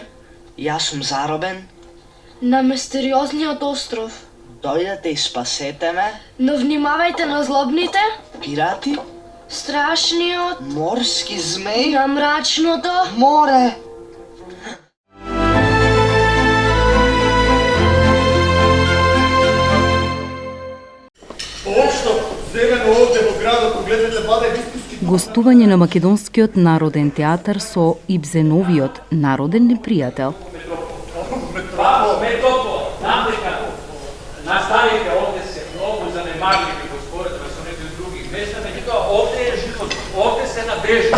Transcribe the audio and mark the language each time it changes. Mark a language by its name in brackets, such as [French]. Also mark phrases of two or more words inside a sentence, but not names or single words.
[Macedonian] Јас сум заробен. На мистериозниот остров. Дојдете и спасете ме. Но внимавајте на злобните. Пирати. Страшниот. Морски змеј. На мрачното. Море. [Serbian] Ovo što zeleno ovde u gradot [Macedonian] Гостување на Македонскиот народен театар со Ибзеновиот народен непријател. Знам дека на старите овде се многу занемарливи во споредба со некои други места, меѓутоа овде е живот, овде се надежда.